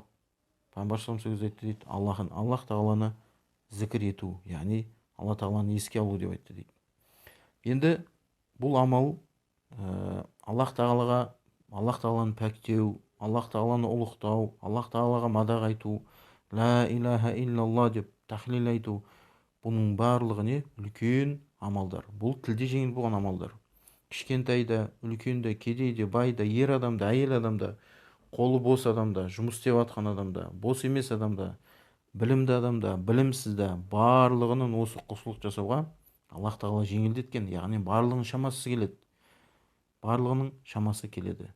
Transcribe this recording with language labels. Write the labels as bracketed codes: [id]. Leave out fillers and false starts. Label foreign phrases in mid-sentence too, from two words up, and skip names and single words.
[kk] Пайғамбар [ar] صلى الله عليه [kk] айтты дейді. Аллах тағаланы зікір ету, яғни Алла тағаланы еске алу деп айтты дейді. Енді бұл амал Аллах тағаланы пәктеу, Аллах тағаланы ұлықтау, Аллах тағалаға мадақ айту, [ar] لا إله إلا الله [kk] деп тахлил айту, бұның барлығы не? Үлкен амалдар. Бұл тілде жеңіл болған амалдар. Кішкентайда, үлкенде, кедейде, байда, ер адамда, әйел адамда, қолы бос адамда, жұмыс істеп жатқан адамда, бос емес адамда, білімді адамда, білімсізде, барлығының осы құлшылық жасауға Аллах тағала жеңілдеткен, яғни барлығының шамасы келеді.